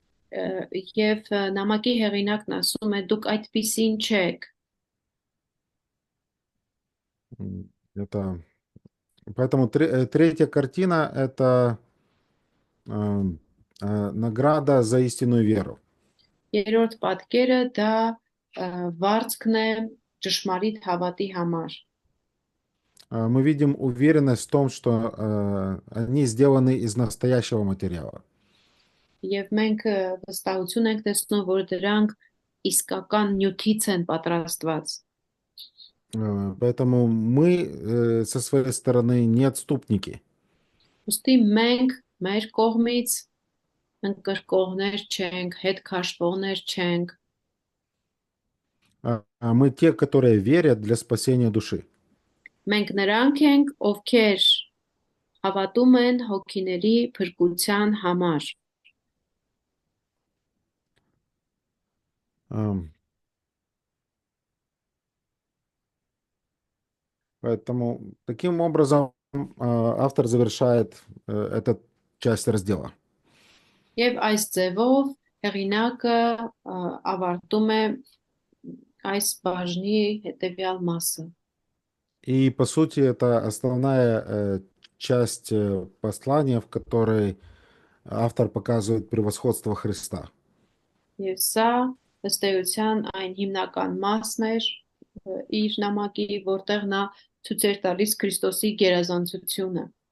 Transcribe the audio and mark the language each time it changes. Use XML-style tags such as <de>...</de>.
<hy>Եվ նամակի հեղինակն ասում է, դուք այդպիսին չեք։</hy> <ru>Это, поэтому третья картина – это награда за истинную веру.</ru> <hy>Երրորդ պատկերը դա վարձքն է ճշմարիտ հավատի համար։</hy> <ru>Мы видим уверенность в том, что они сделаны из настоящего материала.</ru> <hy>Եվ մենք վստահություն ենք տեսնում, որ դրանք իսկական նյութից են պատրաստված։</hy> <ru>Поэтому мы со своей стороны не отступники.</ru> <hy>Ուստի մենք մեր կողմից ընկրկողներ չենք, հետ քաշվողներ չենք,</hy> <ru>Мы те, которые верят для спасения души.</ru> <hy>մենք նրանք ենք, ովքեր հավատում են հոգիների փրկության համար։</hy> <ru>Поэтому таким образом автор завершает эту часть раздела.</ru> <hy>Եվ այս ձևով հեղինակը ավարտում է այս բաժնի հետևյալ մասը։</hy> <ru>И по сути это основная часть послания, в которой автор показывает превосходство Христа.</ru> <hy>Եվ սա ըստ էության այն հիմնական մասն էր իր նամակի, որտեղ նա ցույց էր տալիս Քրիստոսի գերազանցությունը։</hy>